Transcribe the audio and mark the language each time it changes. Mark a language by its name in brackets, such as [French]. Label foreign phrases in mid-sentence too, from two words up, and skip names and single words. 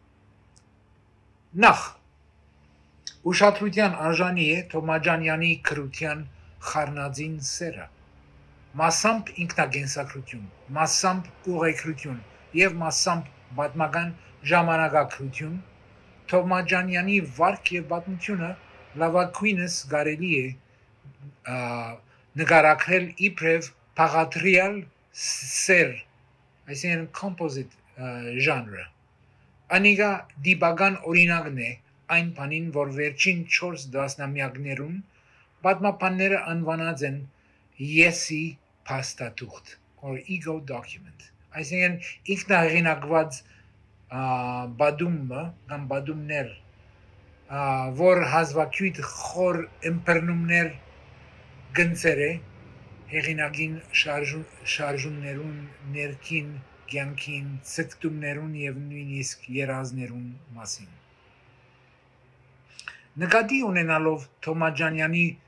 [Armenian] Նախ, ուշադրության արժանի է Թովմաջանյանի գրության խառնածին սերը, մասամբ ինքնակենսագրություն, մասամբ ուղեգրություն և մասամբ պատմական ժամանակագրություն, Թովմաջանյանի վարք և պատմությունը լավագույնս կարելի է նկարագրել իբրև բաղադրյալ սեր, այսինքն [English] composite genre։ [Armenian] Անիկա դիպական օրինակն է այն բանին, որ վերջին 4 տասնամյակներուն պատմաբանները անվանած են եսի փաստաթուղթ, [English] or ego document, [Armenian] այսինքն ինքնահեղինակված պատումը կամ պատումներ, որ հազվագյուտ խոր ըմբռնումներ գնցեր է հեղինակին շարժումներուն, ներքին կյանքին, ցկտումներուն և նույնիսկ երազներուն մասին։ Նկատի ունենալով Թովմաջանյանի